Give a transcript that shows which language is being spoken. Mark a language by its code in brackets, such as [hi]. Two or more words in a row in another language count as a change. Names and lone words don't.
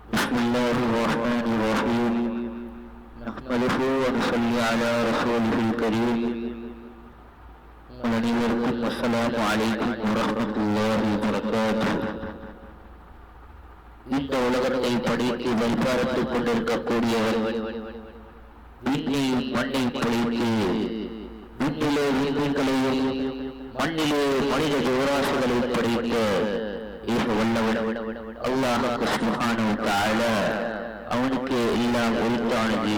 [ar] بسم الله الرحمن الرحيم نحمده ونصلي على رسوله الكريم وننيركم والسلام عليكم ورحمة الله وبركاته. [ta] இந்த உலகத்தை படைத்து வழிபாரத்துக் கொண்டிருக்கக்கூடியவர், விண்ணையும் மண்ணையும் படைத்து விண்ணிலே விண்களையும் மண்ணிலே மனித ஜீவராசிகளை படைத்த ஏக வல்லவன் அல்லாஹ் [ar] سبحانه وتعالى, [ta] அவனுக்கு எல்லாம் உரித்தானது.